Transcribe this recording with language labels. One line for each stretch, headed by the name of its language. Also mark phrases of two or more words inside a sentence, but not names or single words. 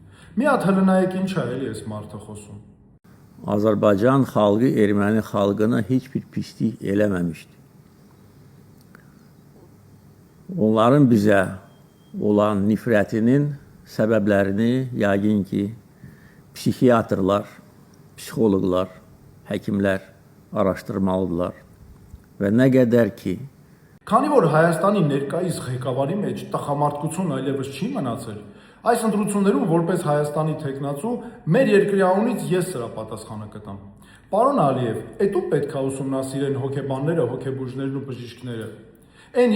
Armenian: Մի հատ հլնայեք ինչ է էլի այս մարդը խոսում։
Azerbaijani: Azerbaycan xalqı erməni xalqına heç bir pislik eləməmişdi. Onların bizə olan nifrətinin səbəblərini yəqin ki, psixiatrlar, psixoloqlar, həkimlər araşdırmalıdırlar və nə qədər ki,
Armenian: Քանի որ Հայաստանի ներկայիս ղեկավարի մեջ տխամարդկություն այլևս չի մնացել, այս ընտրություններում որպես Հայաստանի տեխնացու մեր երկրի անունից ես սրա պատասխանը կտամ։ Պարոն Ալիև, էդու պետք է ուսումնասիրեն հոգեբանները, հոգեբուժներն ու բժիշկները։ Այն